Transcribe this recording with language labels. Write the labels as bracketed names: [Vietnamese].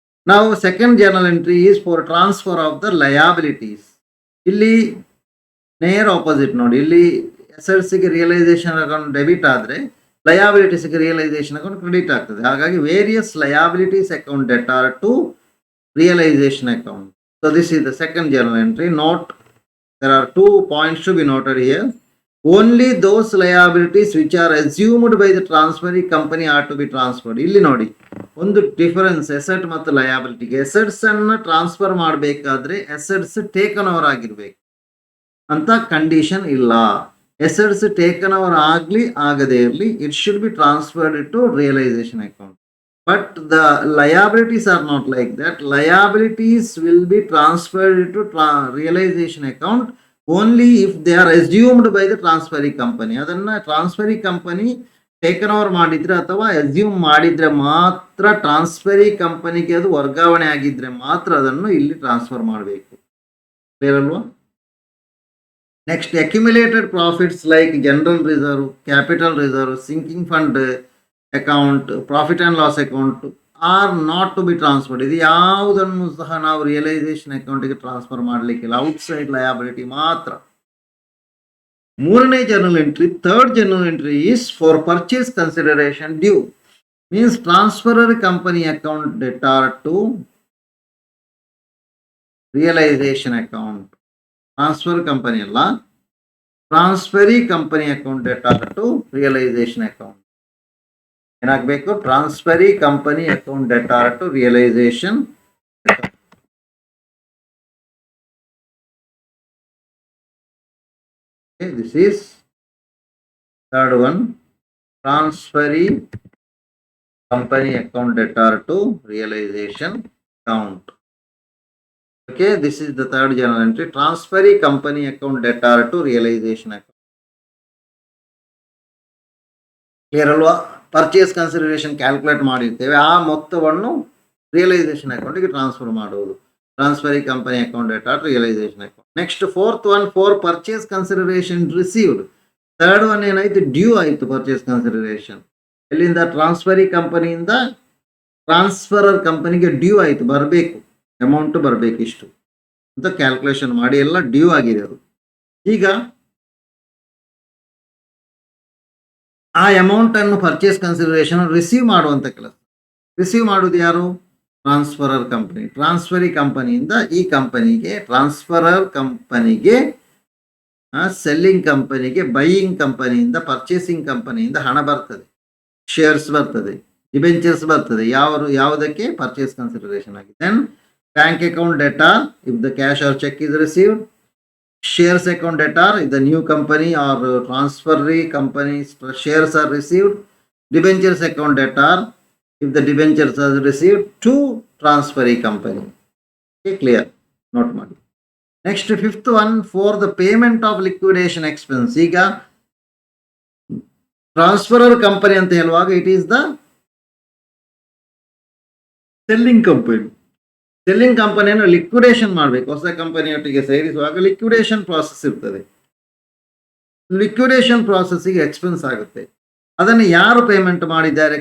[Kannada] ನಾವು [English] Second journal entry is for transfer of the liabilities. [Kannada] ಇಲ್ಲಿ ನೇರ ಆಪೋಸಿಟ್ ನೋಡಿ, ಇಲ್ಲಿ ಅಸೆಟ್ಸ್ಗೆ ರಿಯಲೈಸೇಷನ್ ಅಕೌಂಟ್ ಡೆಬಿಟ್ ಆದರೆ ಲಯಾಬಿಲಿಟೀಸ್ಗೆ ರಿಯಲೈಸೇಷನ್ ಅಕೌಂಟ್ ಕ್ರೆಡಿಟ್ ಆಗ್ತದೆ. ಹಾಗಾಗಿ [English] Various liabilities account debtor to realisation account. So this is the second journal entry. Note, there are 2 points to be noted here. Only those liabilities which are assumed by the transferring company are to be transferred. [Kannada] ಇಲ್ಲಿ ನೋಡಿ ಒಂದು difference asset ಮತ್ತು ಲಯಾಬಿಲಿಟಿಗೆ. Assets ಅನ್ನು transfer ಮಾಡಬೇಕಾದ್ರೆ assets taken over ಆಗಿರ್ಬೇಕು ಅಂತ condition ಇಲ್ಲ. [English] assets taken over [Kannada] ಆಗದೇ ಇರಲಿ, [English] It should be transferred to realisation account. But the liabilities are not like that. Liabilities will be transferred to realization account only if they are assumed by the transferee company. [Kannada] ಅದನ್ನ transferee company taken over ಮಾಡಿದ್ರೆ ಅಥವಾ assume ಮಾಡಿದ್ರೆ ಮಾತ್ರ, transferee ಕಂಪನಿಗೆ ಅದು ವರ್ಗಾವಣೆ ಆಗಿದ್ರೆ ಮಾತ್ರ ಅದನ್ನು ಇಲ್ಲಿ ಟ್ರಾನ್ಸ್ಫರ್ ಮಾಡಬೇಕು. ಕ್ಲಿಯರ್ ಅಲ್ವಾ? [English] Next, accumulated profits like general reserve, capital reserve, sinking fund account, profit and loss account are not to be transferred. [Kannada] ಇದು ಯಾವುದನ್ನು ಸಹ ನಾವು ರಿಯಲೈಸೇಷನ್ ಅಕೌಂಟಿಗೆ ಟ್ರಾನ್ಸ್ಫರ್ ಮಾಡಲಿಕ್ಕಿಲ್ಲ, ಔಟ್ಸೈಡ್ ಲಯಬಿಲಿಟಿ ಮಾತ್ರ. ಮೂರನೇ [English] Journal entry, third journal entry is for purchase consideration due. Means transferor company account debtor to realisation account. Transfer company [Kannada] ಅಲ್ಲ, [English] Transferee company account debtor to realization account. [Kannada] ಏನಾಗಬೇಕು? [English] Transferee company account debtor to realization account. This is third one, transferee company account debtor to realization account. Okay, this is the third journal entry, transferee company account debtor to realization account. Clear [Kannada] alva? Purchase consideration calculate ಮಾಡಿರ್ತೇವೆ, ಆ ಮೊತ್ತವನ್ನು realisation ಅಕೌಂಟಿಗೆ transfer ಮಾಡುವುದು. [English] Transferee company account debtor to realization account. Next fourth one, for purchase consideration received. Third one [Kannada] ಏನಾಯ್ತು? Due ಆಯಿತು purchase consideration. ಎಲ್ಲಿಂದ? Transferee ಕಂಪನಿಯಿಂದ transferor ಕಂಪನಿಗೆ ಡ್ಯೂ ಆಯಿತು, ಬರಬೇಕು, ಅಮೌಂಟ್ ಬರಬೇಕು ಇಷ್ಟು ಅಂತ ಕ್ಯಾಲ್ಕುಲೇಷನ್ ಮಾಡಿ ಎಲ್ಲ ಡ್ಯೂ ಆಗಿದೆ ಅದು. ಈಗ ಆ ಅಮೌಂಟ್ ಅನ್ನು ಪರ್ಚೇಸ್ ಕನ್ಸಿಡರೇಷನ್ ರಿಸೀವ್ ಮಾಡುವಂತ ಕೆಲಸ. ರಿಸೀವ್ ಮಾಡುವುದು ಯಾರು? Transferor company. ಟ್ರಾನ್ಸ್ಫರಿ ಕಂಪನಿಯಿಂದ ಈ ಕಂಪನಿಗೆ, ಟ್ರಾನ್ಸ್ಫರರ್ ಕಂಪನಿಗೆ, ಸೆಲ್ಲಿಂಗ್ ಕಂಪನಿಗೆ, ಬೈಯಿಂಗ್ ಕಂಪನಿಯಿಂದ, ಪರ್ಚೇಸಿಂಗ್ ಕಂಪನಿಯಿಂದ ಹಣ ಬರ್ತದೆ, ಶೇರ್ಸ್ ಬರ್ತದೆ, ಡಿಬೆಂಚರ್ಸ್ ಬರ್ತದೆ. ಯಾವುದಕ್ಕೆ? [English] purchase consideration [Kannada] ಆಗಿದೆ. [English] Then bank account debtor if the cash or cheque is received. Shares account debtor if the new company or transferee company's shares are received. Debentures account debtor if the debentures are received to transferee company. Okay, clear? Note [Kannada] ಮಾಡಿ. [English] Next, fifth one, for the payment of liquidation expense. [Kannada] ಈಗ transferor company ಅಂತ ಹೇಳುವಾಗ [English] It is the selling company. [Kannada] Selling ಕಂಪನಿಯನ್ನು liquidation ಮಾಡಬೇಕು. ಹೊಸ ಕಂಪನಿಯೊಟ್ಟಿಗೆ ಸೇರಿಸುವಾಗ liquidation process ಇರ್ತದೆ. Liquidation ಪ್ರಾಸೆಸ್ಸಿಗೆ expense ಆಗುತ್ತೆ. ಅದನ್ನು ಯಾರು ಪೇಮೆಂಟ್ ಮಾಡಿದ್ದಾರೆ?